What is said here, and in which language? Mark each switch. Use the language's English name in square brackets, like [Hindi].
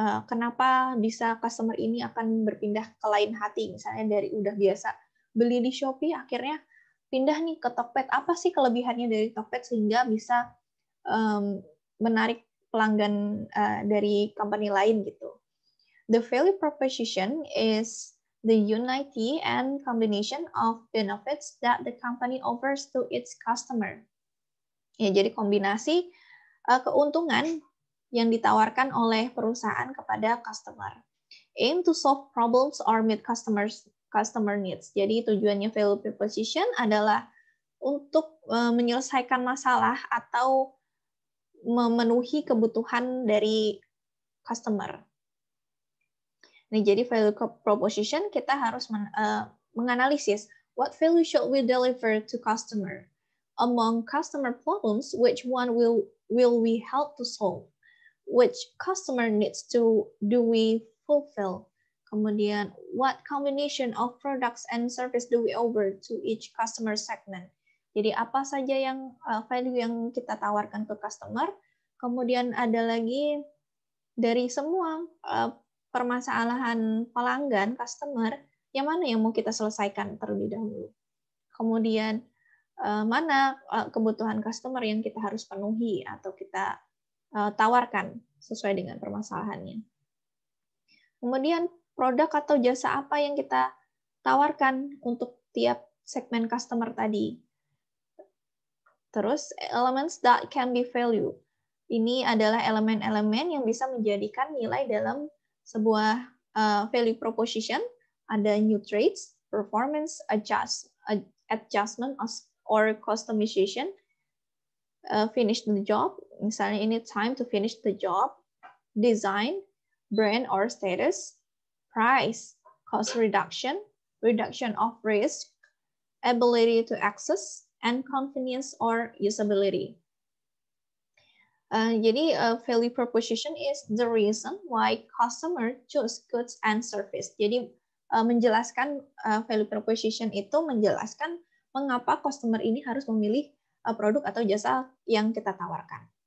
[Indonesian] Kenapa bisa customer ini akan berpindah ke lain hati? Misalnya dari udah biasa beli di Shopee, akhirnya pindah nih ke Tokped. Apa sih kelebihannya dari Tokped sehingga bisa menarik pelanggan dari company lain gitu? [English] The value proposition is the unity and combination of benefits that the company offers to its customer. [Indonesian] Ya, jadi kombinasi keuntungan yang ditawarkan oleh perusahaan kepada customer. [English] Aim to solve problems or meet customer needs. [Indonesian] Jadi tujuannya value proposition adalah untuk menyelesaikan masalah atau memenuhi kebutuhan dari customer. Nah, jadi value proposition kita harus menganalisis [English] what value should we deliver to customer. Among customer problems, which one will we help to solve? Which customer needs do we fulfill? Kemudian, what combination of products and service do we offer to each customer segment? [Indonesian] Jadi apa saja yang value yang kita tawarkan ke customer? Kemudian ada lagi dari semua permasalahan pelanggan, customer, yang mana yang mau kita selesaikan terlebih dahulu. Kemudian, mana kebutuhan customer yang kita harus penuhi atau kita tawarkan sesuai dengan permasalahannya. Kemudian, produk atau jasa apa yang kita tawarkan untuk tiap segmen customer tadi. [English] Terus, elements that can be value. [Indonesian] Ini adalah elemen-elemen yang bisa menjadikan nilai dalam sebuah value proposition. [English] Ada new traits, performance, adjustment, or customization, finish the job. [Indonesian] Misalnya ini [English] time to finish the job, design, brand or status, price, cost reduction, reduction of risk, ability to access, and convenience or usability. Jadi value proposition is the reason why customer choose goods and service. [Indonesian] Jadi menjelaskan value proposition itu menjelaskan mengapa customer ini harus memilih produk atau jasa yang kita tawarkan.